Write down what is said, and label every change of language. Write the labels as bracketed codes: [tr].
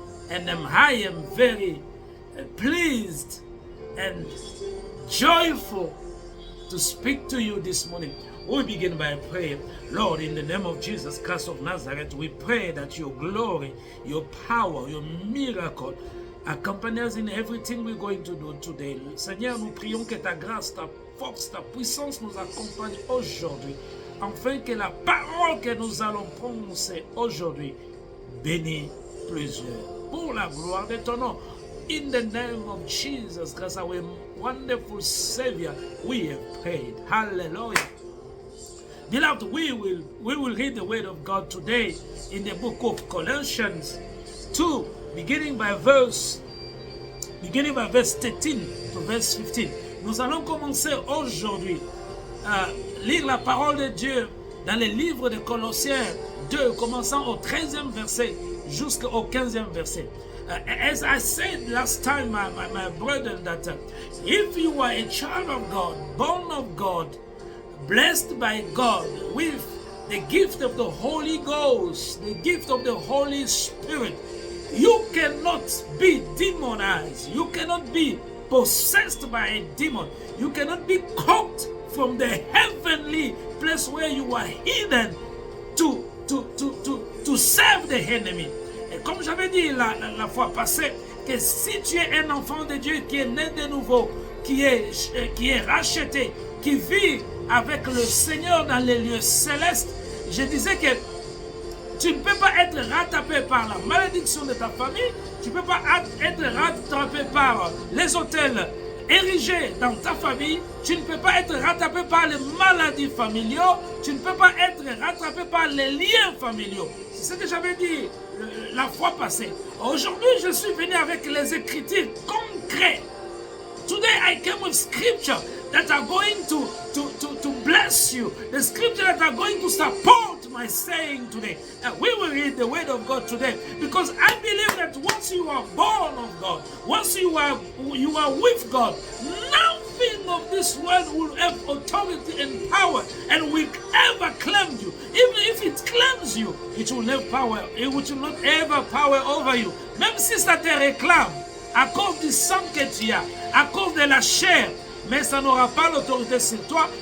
[en] And I am very pleased and joyful to speak to you this morning. We begin by prayer. Lord, in the name of Jesus Christ of Nazareth, we pray that your glory, your power, your miracle accompany us in everything we're going to do today. [fr] Seigneur, nous prions que ta grâce, ta force, ta puissance nous accompagne aujourd'hui, afin que la parole que nous allons prononcer aujourd'hui bénisse plusieurs. Pour la gloire de ton nom. [en] In the name of Jesus Christ, our wonderful Savior, we have prayed. Hallelujah. Beloved, we will read the word of God today in the book of Colossians 2, beginning by verse 13 to verse 15. [fr] Nous allons commencer aujourd'hui à lire la parole de Dieu dans le livre de Colossiens 2, commençant au 13e verset jusqu'au 15e verset. [en] As I said last time, my brethren, that if you are a child of God, born of God, blessed by God with the gift of the Holy Ghost, the gift of the Holy Spirit, you cannot be demonized. You cannot be possessed by a demon. You cannot be caught from the heavenly place where you are hidden to serve the enemy. [fr] Et comme j'avais dit la fois passée, que si tu es un enfant de Dieu qui est né de nouveau, qui est racheté, qui vit avec le Seigneur dans les lieux célestes, je disais que tu ne peux pas être rattrapé par la malédiction de ta famille, tu ne peux pas être rattrapé par les hôtels érigés dans ta famille, tu ne peux pas être rattrapé par les maladies familiaux, tu ne peux pas être rattrapé par les liens familiaux. C'est ce que j'avais dit la fois passée. Aujourd'hui, je suis venu avec les écritures concrètes. [en] Today I came with scripture that are going to bless you. The scripture that are going to support my saying today. And we will read the word of God today, because I believe that once you are born of God, once you are with God, nothing of this world will have authority and power and will ever claim you. Even if it claims you, it will have power. It will not ever power over you. [fr] Même si ça te réclame à cause du sang que tu as, à cause de la chair, mais ça n'aura pas l'autorité sur toi.